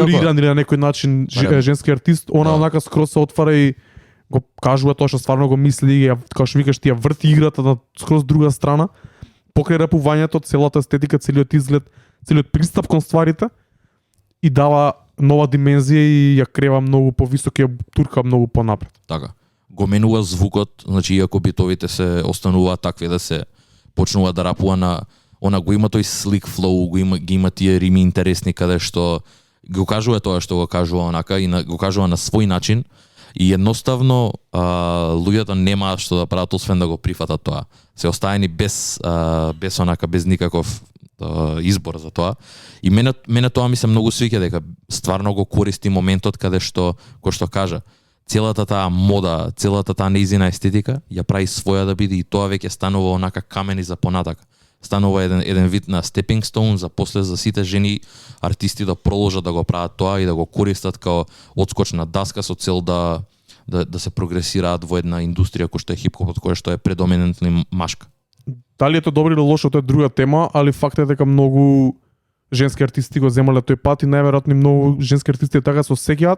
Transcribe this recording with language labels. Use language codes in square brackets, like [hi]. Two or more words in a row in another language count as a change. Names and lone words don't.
[mk] цензуриран или на некој начин женски артист, она онака скрос се отвара и го кажува тоа што стварно го мисли, како што викаш ти ја врти играта на скроз друга страна, покрај рапувањето, целата естетика, целиот изглед, целиот пристап кон стварите и дава нова димензија и ја крева многу повисоко, ја турка многу понапред. Така. Го менува звукот, значи иако битовите се остануваат такви да се почнува да рапува на го има тој [en] slick flow, [mk] ги има тие рими интересни каде што го кажува тоа што го кажува онака и го кажува на свој начин. И едноставно луѓето немаат што да прават освен да го прифатат тоа. Се оставени без никаков избор за тоа. И мене тоа ми се многу свиќа дека стварно го користи моментот каде што, кој што кажа, целата таа мода, целата таа неизина естетика ја прави своја да биде и тоа веќе станува онака камени за понатака. Станува еден вид на [en] stepping stone [mk] за после за сите жени артисти да продолжат да го прават тоа и да го користат као одскочна даска со цел да се прогресираат во една индустрија која што е хип-хопот, која што е предоминентно машка. Дали е тоа добро или лошо, тоа е друга тема, али факт е дека многу женски артисти го земале тој пат и најверојатно многу женски артисти така се осеќаат.